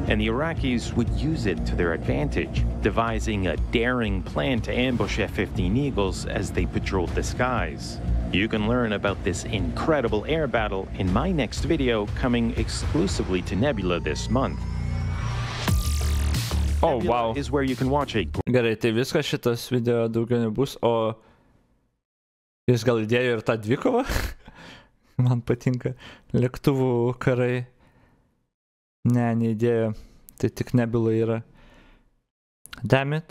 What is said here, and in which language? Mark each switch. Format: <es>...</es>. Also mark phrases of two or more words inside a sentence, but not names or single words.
<en>and the Iraqis would use it to their advantage, devising a daring plan to ambush F-15 Eagles as they patrolled the skies. You can learn about this incredible air battle in my next video coming exclusively to Nebula this month. Oh, Nebula wow. is where you can watch a</en> <lt>Gerai, tai viskas šitas video daugiau nebus, o jis gal įdėjo ir tą dvikovą? Man patinka lėktuvų karai. Ne, neįdėjo. Tai tik Nebula yra.</lt> <en>Damn it.</en>